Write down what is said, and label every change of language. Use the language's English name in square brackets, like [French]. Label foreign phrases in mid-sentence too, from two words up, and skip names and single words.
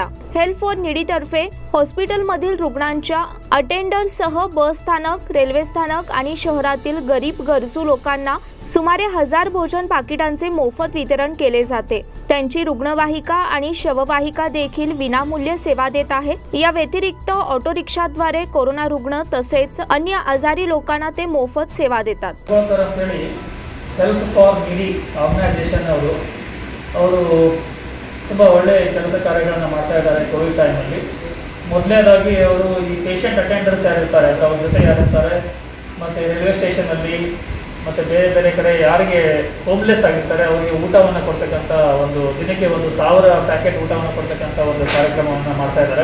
[Marathi] हेल्प फॉर नीडी तर्फे हॉस्पिटलमधील रुग्णांच्या अटेंडरसह बस स्थानक, रेल्वे स्थानक आणि शहरातील गरीब गरजू लोकांना सुमारे 1000 भोजन पाकिटांचे मोफत वितरण केले जाते। त्यांची रुग्णवाहिका आणि शववाहिका देखील विनामूल्य सेवा देत आहे। या व्यतिरिक्त ऑटो रिक्षाद्वारे कोरोना रुग्ण तसेच अन्य आजारी लोकांना ते मोफत सेवा देतात। [Kannada] ಹೆಲ್ಪ್ ಫಾರ್ ನೀಡಿ ಆರ್ಗನೈಸೇಷನ್ ಅವರು ತುಂಬ ಒಳ್ಳೆಯ ಕೆಲಸ ಕಾರ್ಯಗಳನ್ನು ಮಾಡ್ತಾ ಇದ್ದಾರೆ ಕೋವಿಡ್ ಟೈಮಲ್ಲಿ। ಮೊದಲನೇದಾಗಿ ಅವರು ಈ [English] patient attenders [Kannada] ಯಾರಿರ್ತಾರೆ ಅವ್ರ ಜೊತೆ ಯಾರಿರ್ತಾರೆ ಮತ್ತು ರೈಲ್ವೆ ಸ್ಟೇಷನಲ್ಲಿ ಮತ್ತು ಬೇರೆ ಬೇರೆ ಕಡೆ ಯಾರಿಗೆ ಹೋಮ್ಲೆಸ್ ಆಗಿರ್ತಾರೆ ಅವರಿಗೆ ಊಟವನ್ನು ಕೊಡ್ತಕ್ಕಂಥ ಒಂದು ದಿನಕ್ಕೆ 1000 ಪ್ಯಾಕೆಟ್ ಊಟವನ್ನು ಕೊಡ್ತಕ್ಕಂಥ ಒಂದು ಕಾರ್ಯಕ್ರಮವನ್ನು ಮಾಡ್ತಾ ಇದ್ದಾರೆ।